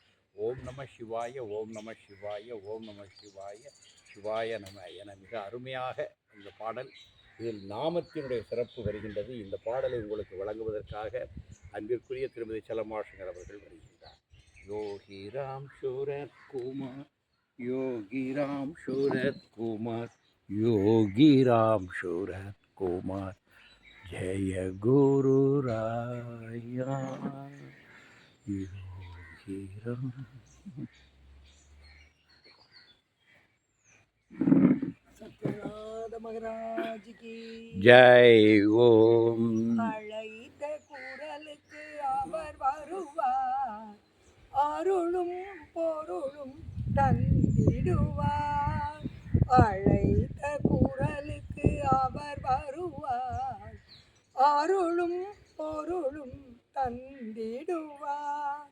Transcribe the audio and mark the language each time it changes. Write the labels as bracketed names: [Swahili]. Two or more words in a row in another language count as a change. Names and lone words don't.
[Tamil] ஓம் நம சிவாய, ஓம் நம சிவாய, ஓம் நம சிவாய, சிவாய நம என மிக அருமையாக இந்த பாடல். இதில் நாமத்தினுடைய சிறப்பு வருகின்றது. இந்த பாடலை உங்களுக்கு வழங்குவதற்காக அன்பிற்குரிய திருமதி செல்லம்மாஷங்கர் அவர்கள் வருகின்றார். யோகி ராம் சூரத் குமார், யோகி ராம் சூரத் குமார், [Hindi] योगी राम शूरत कुमार, जय गुरु राया. योगी राम सत्यनाथ महाराज की जय. ओम [Tamil] அழைத்த குரலுக்கு அவர் வருவார், அருளும் பொருளும் தந்திடுவார். அழைத்த குரலுக்கு அவர் வருவார், அருளும் பொருளும் தந்திடுவார்.